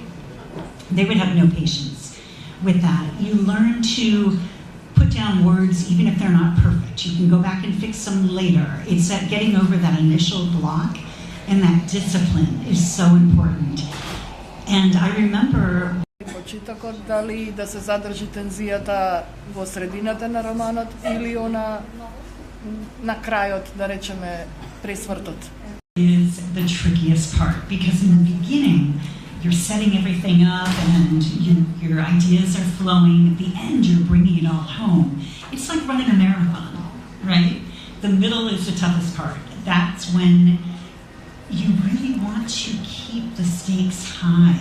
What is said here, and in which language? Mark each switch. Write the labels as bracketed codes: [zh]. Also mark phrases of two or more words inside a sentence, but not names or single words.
[en] They would have no patience with that. You learn to put down words even if they're not perfect. You can go back and fix them later. It's that getting over that initial block, and that discipline is so important. And I remember [mk] Почитокот дали да се задржи тензијата во средината на романот или она на крајот, да речеме, пресвртот. [en] Is the trickiest part, because in the beginning you're setting everything up and your ideas are flowing. At the end, you're bringing it all home. It's like running a marathon, right? The middle is the toughest part. That's when you really want to keep the stakes high.